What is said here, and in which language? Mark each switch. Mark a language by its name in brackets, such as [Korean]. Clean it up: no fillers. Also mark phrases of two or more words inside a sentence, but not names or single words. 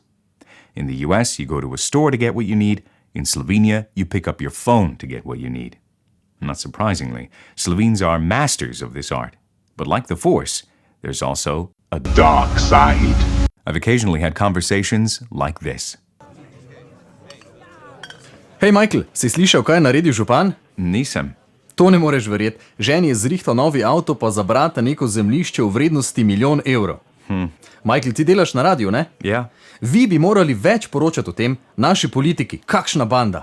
[English] In the US, you go to a store to get what you need. In Slovenia, you pick up your phone to get what you need. Not surprisingly, Slovenes are masters of this art. But like the Force, there's also a dark side. I've occasionally had conversations like this. [Slovenian] Hej, Michael, si slišal, kaj je naredil župan? Nisem. To ne moreš verjeti. Ženi je zrihtal novi avto, pa za brata neko zemljišče v vrednosti -1 milijon evrov. Michael, ti delaš na radiju, ne? Ja. Vi bi morali več poročati o tem, naši politiki, kakšna banda.